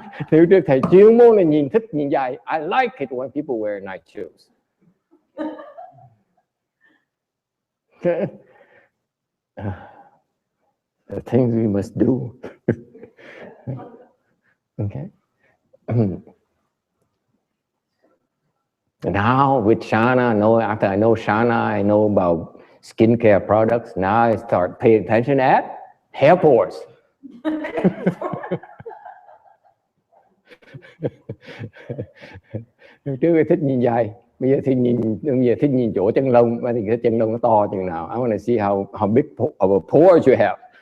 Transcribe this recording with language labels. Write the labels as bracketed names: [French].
[Vietnamese] Thứ trước thầy chuyên môn là thích nhìn giày. [English] I like it when people wear nice shoes. Okay. The things we must do. Okay. Now with Shana, after I know Shana, I know about skincare products. Now I start paying attention at airports. [Vietnamese] Trước thích nhìn dài, bây giờ thích nhìn chỗ chân lông, mà thì cái chân lông nó to chừng nào. [English] I want to see how big of a pores you have.